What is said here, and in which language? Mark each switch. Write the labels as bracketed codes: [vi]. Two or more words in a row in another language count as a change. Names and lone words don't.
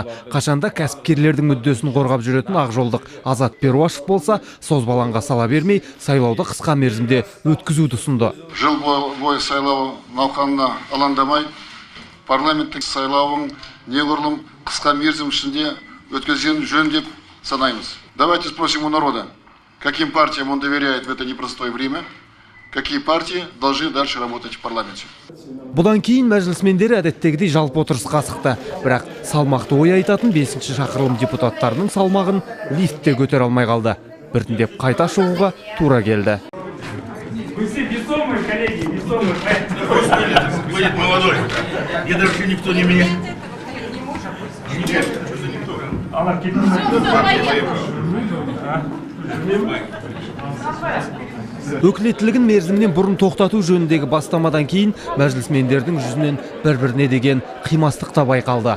[kk] Қашанда кәсіпкерлердің мүддесін қорғап жүретін Ақжолдық Азат Перуашев болса, созбалаңға сала бермей, сайлауды қысқа мерзімде өткізуді ұсынды. Жыл бойы сайлау науқанына алаңдамай, парламенттік сайлауын неғұрлым қысқа мерзім ішінде өткізген жөн деп санаймыз. [ru] Давайте спросим у народа, каким партиям он доверяет в это непростое время, какие партии должны дальше работать в парламенте. [kk] Бұдан кейін мәжілісмендері әдеттегідей жалпы отырысқа асықты. Бірақ салмақты ой айтатын 5-ші шақырылым депутаттарының салмағын лифтте көтер алмай қалды. Біртіндеп қайта шығуға тура келді. [ru] Вы все весомые, коллеги, весомые. Будет молодой. Я даже никто не меня. [kk] Өкілеттілігін мерзімнен бұрын тоқтату жөніндегі бастамадан кейін мәжілісмендердің жүзінен бір-біріне деген қимастық та байқалды.